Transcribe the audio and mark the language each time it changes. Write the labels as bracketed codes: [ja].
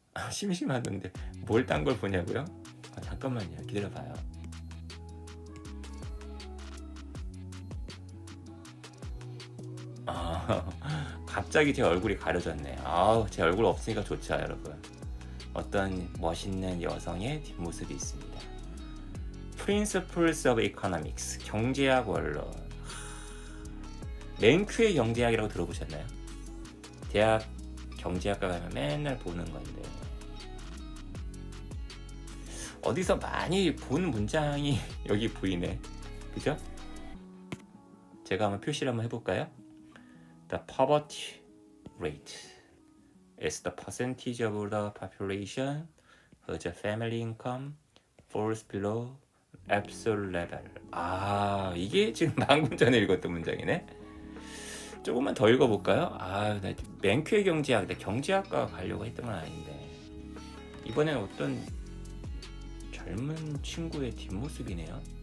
[ko] 심심하던데 뭘 딴 걸 보냐고요? 잠깐만요. 기다려봐요. 갑자기 제 얼굴이 가려졌네. 제 얼굴 없으니까 좋죠, 여러분. 어떤 멋있는 여성의 뒷모습이 있습니다. [en] Principles of Economics, 경제학 원론. [ko] 맨큐의 경제학이라고 들어보셨나요? 대학 경제학과 가면 맨날 보는 건데 어디서 많이 본 문장이 여기 보이네. 그죠? 제가 한번 표시를 한번 해볼까요? [en] The poverty rate is the percentage of the population whose family income falls below absolute level. [ko] 이게 지금 방금 전에 읽었던 문장이네. 조금만 더 읽어볼까요? 나 맨큐의 경제학, 내 경제학과 가려고 했던 건 아닌데 이번엔 어떤 젊은 친구의 뒷모습이네요.